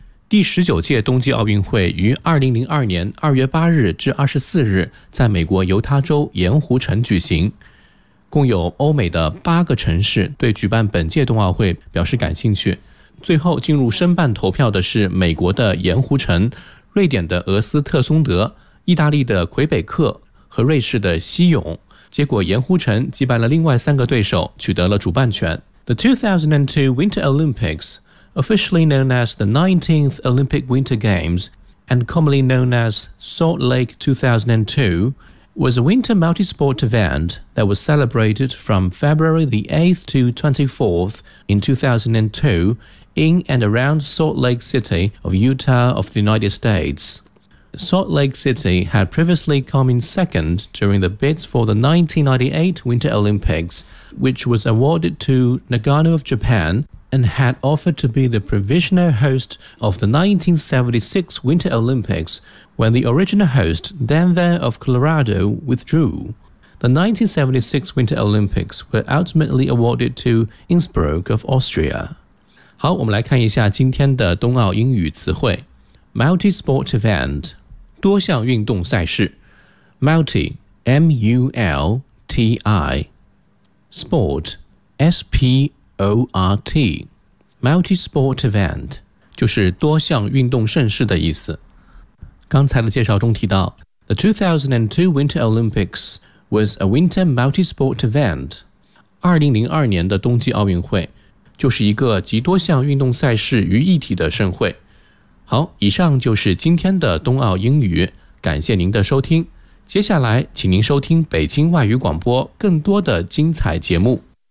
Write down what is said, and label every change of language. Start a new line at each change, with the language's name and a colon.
Chinese: 第19届冬季奥运会于2002年2月8日至24日在美国犹他州盐湖城举行，共有欧美的八个城市对举办本届冬奥会表示感兴趣，最后进入申办投票的是美国的盐湖城、瑞典的俄斯特松德、意大利的魁北克和瑞士的西勇，结果盐湖城击败了另外三个对手，取得了主办权。
English: The 2002 Winter Olympics, officially known as the 19th Olympic Winter Games and commonly known as Salt Lake 2002, was a winter multi-sport event that was celebrated from February the 8th to 24th in 2002in and around Salt Lake City of Utah of the United States. Salt Lake City had previously come in second during the bids for the 1998 Winter Olympics, which was awarded to Nagano of Japan and had offered to be the provisional host of the 1976 Winter Olympics when the original host, Denver of Colorado, withdrew. The 1976 Winter Olympics were ultimately awarded to Innsbruck of Austria.
Chinese: 好，我们来看一下今天的冬奥英语词汇。
English: Multi-sport event，
Chinese: 多项运动赛事。 Multi， M-U-L-T-I， Sport， S-P-O-R-T， Multi-sport event 就是多项运动盛事的意思。刚才的介绍中提到，
English: The 2002 Winter Olympics was a winter multi-sport event。
Chinese: 2002年的冬季奥运会就是一个集多项运动赛事于一体的盛会。好，以上就是今天的冬奥英语，感谢您的收听。接下来，请您收听北京外语广播更多的精彩节目。